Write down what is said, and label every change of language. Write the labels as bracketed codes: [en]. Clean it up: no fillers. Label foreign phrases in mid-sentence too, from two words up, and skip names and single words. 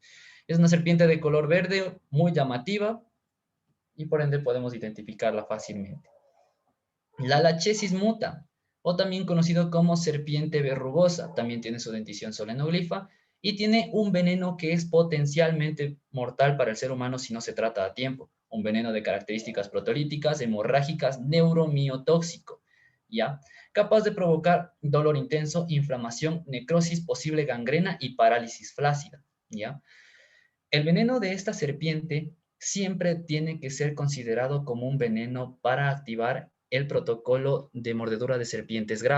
[es] Es una serpiente de color verde muy llamativa y por ende podemos identificarla fácilmente. La Lachesis muta, o también conocido como serpiente verrugosa, también tiene su dentición solenoglifa y tiene un veneno que es potencialmente mortal para el ser humano si no se trata a tiempo. Un veneno de características protolíticas, hemorrágicas, neuromiotóxico, ¿ya? Capaz de provocar dolor intenso, inflamación, necrosis, posible gangrena y parálisis flácida, ¿ya? El veneno de esta serpiente siempre tiene que ser considerado como un veneno para activar el protocolo de mordedura de serpientes grave, ¿ya?